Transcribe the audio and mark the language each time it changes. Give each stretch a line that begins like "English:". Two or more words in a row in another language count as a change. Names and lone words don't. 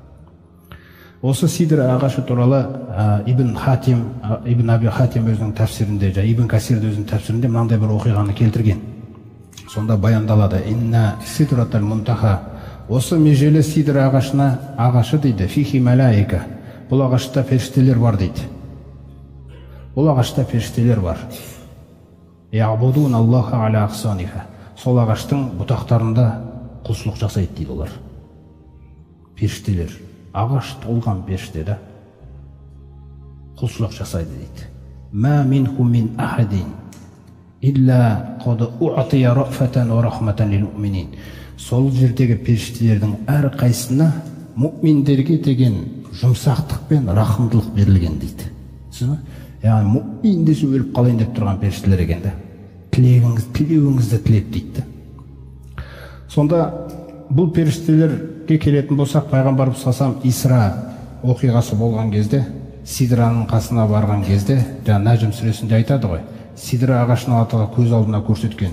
Kazakh: Осы сидра ағашы туралы Ибн Аби Хатим өзінің тәфсирінде, Ибн Касир өзінің тәфсирінде мынандай бір оқиғаны келтірген. Сонда баяндалады:
Arabic: إن سدرة المنتهى,
Kazakh: осы межелі сидра ағашы дейді,
Arabic: فيه ملائكة,
Kazakh: бұл ағашта періштелер бар дейді. Бұл ағашта періштелер бар.
Arabic: يعبدون الله على أغصانها,
Kazakh: сол ағаштың бұтақтарында құлшылық жасайды дейді олар. Періштелер, ағаш толған періште да құлшылық жасайды дейді.
Arabic: ما منه من أحد إلا قد أوتي رأفة ورحمة للمؤمنين.
Kazakh: Сол жердегі періштелердің әр қайсына мұъминдерге деген жұмсақтық пен рахымдылық берілген дейді. Яғни мұъмин десе өліп қалайын деп тұрған періштелер екен да. Тілеуіңізді тілеп дейді. Сонда бұл періштелерге келетін болсақ, пайғамбарымыз салам Исра оқиғасы болған кезде, сидраның қасына барған кезде, жаңа Нәжім сүресінде айтады ғой, сидра ағашын Алла көз алдына көрсеткен.